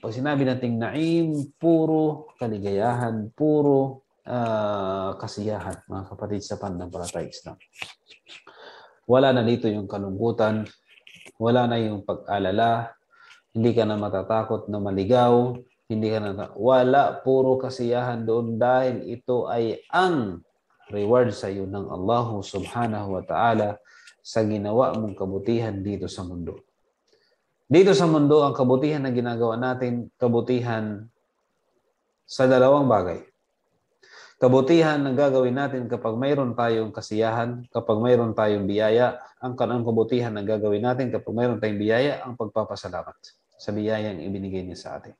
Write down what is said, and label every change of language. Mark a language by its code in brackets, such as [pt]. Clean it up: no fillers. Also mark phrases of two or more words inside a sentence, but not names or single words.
[tl] Pag sinabi nating na'im, puro kaligayahan, puro kasiyahan, mga kapatid sa pananampalatayang Islam. Wala na dito yung kalungkutan, wala na yung pag-alala, hindi ka na matatakot na maligaw, wala, puro kasiyahan doon dahil ito ay ang reward sa iyo ng Allah [ar] سبحانه وتعالى [tl] sa ginawa mong kabutihan dito sa mundo. Dito sa mundo, ang kabutihan na ginagawa natin, kabutihan sa 2 bagay. Kabutihan na gagawin natin kapag mayroon tayong kasiyahan, kapag mayroon tayong biyaya, ang kabutihan na gagawin natin kapag mayroon tayong biyaya, ang pagpapasalamat sa biyayang ibinigay niya sa atin.